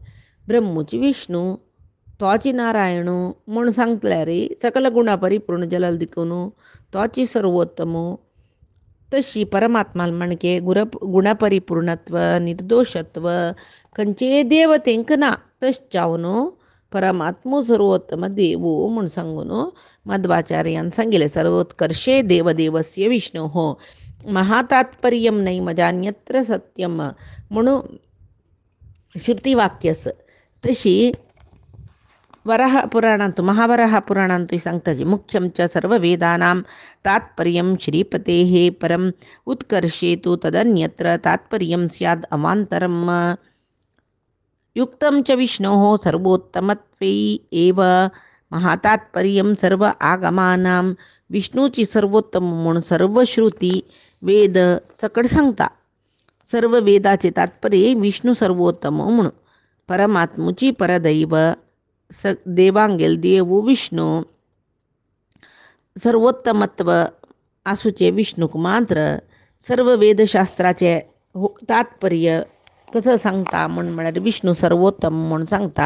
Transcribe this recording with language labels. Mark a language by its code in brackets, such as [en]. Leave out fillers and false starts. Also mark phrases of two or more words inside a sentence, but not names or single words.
[kok] ब्रह्मूची विष्णू तोची नारायण म्हूण सांगल्यार सकल गुणपरिपूर्ण जालो देखून तोची सर्वोत्तम. तशी परमात्मा म्हणके गुणपरिपूर्णत्व निर्दोषत्व खंयचे देवतेंक ना. तश जावन परमात्मो सर्वोत्तम देव म्हूण सांगून मध्वाचार्यान सांगिल्लें. [sa] सर्वोत्कर्षे देवदेवस्य विष्णोः महातात्पर्यं नैव जान्यत्र सत्यम [kok] म्हणून श्रुतिवाक्यस. तशी वराह पुराणांतू महावराह पुराणांतूय सांगताची. [sa] मुख्यं च सर्ववेदानां तात्पर्यं श्रीपतेः परम उत्कर्षे तु तदन्यत्र तात्पर्यं स्याद् अवान्तरम्. युक्तं च विष्णोः सर्वोत्तमत्वे एव महातात्पर्यं सर्व आगमानां. [kok] विष्णूची सर्वोत्तम म्हणून सर्व श्रुती वेद सकट सांगता. सर्व वेदाचे तात्पर्य विष्णू सर्वोत्तम म्हणून. परमात्मुची परदैव देवांगेल देव विष्णू सर्वोत्तमत्व आसूचे विष्णूक मात्र सर्व वेदशास्त्राचे तात्पर्य कसं सांगता म्हळ्यार विष्णू सर्वोत्तम म्हणून सांगता.